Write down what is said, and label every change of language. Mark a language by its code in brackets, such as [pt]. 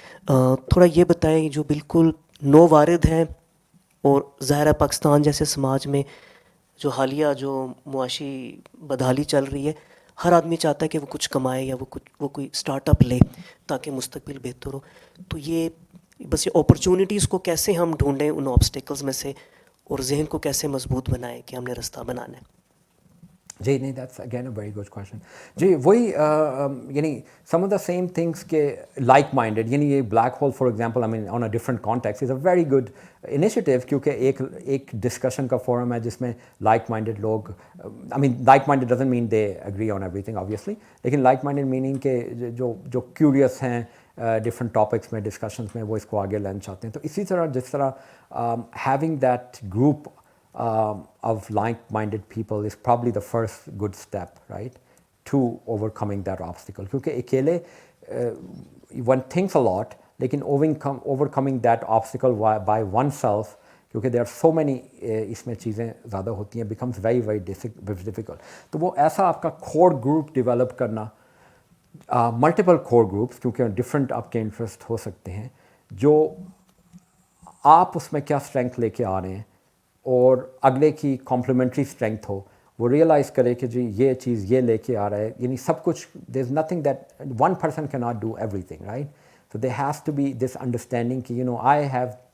[hi] थोड़ा ये बताएं जो बिल्कुल नो वारिद हैं, और ज़ाहिर है पाकिस्तान जैसे समाज में जो हालिया जो मुआशी बदहाली चल रही है, हर आदमी चाहता है कि वो कुछ कमाए या वो कोई स्टार्टअप ले ताकि मुस्तकबिल बेहतर हो. तो ये बस ये अपॉर्चुनिटीज़ को कैसे हम ढूंढें उन ऑब्स्टेकल्स में से, और जहन को कैसे मजबूत बनाएं कि हमने रास्ता बनाना है. जी नहीं, [en] that's again a very good question. जी वही some of the same things के like-minded, ये black hole for example, I mean on a different context is a very good initiative, क्योंकि [hi] एक discussion का forum है जिसमें [en] like-minded लोग, I mean like-minded doesn't mean they agree on everything obviously, लेकिन like-minded meaning के जो curious हैं different topics में, discussions में, वो इसको आगे लाना चाहते हैं. तो इसी तरह जिस तरह having that group of like-minded people is probably the first good step, right, to overcoming that obstacle. Because अकेले one thinks a lot, लेकिन overcoming that obstacle by oneself, [hi] क्योंकि [en] there are so many इसमें चीज़ें ज़्यादा होती हैं, becomes very very difficult. [hi] तो वो ऐसा आपका core group develop करना, multiple core groups, क्योंकि different आपके interest हो सकते हैं, जो आप उसमें क्या strength लेके आ रहे हैं और अगले की कॉम्प्लीमेंट्री स्ट्रेंथ हो, वो रियलाइज़ करे कि जी ये चीज़ ये लेके आ रहा है, यानी सब कुछ, [en] there is nothing that one person can not do everything, [hi] right? [en] so there has to be this understanding [hi] कि आई हैव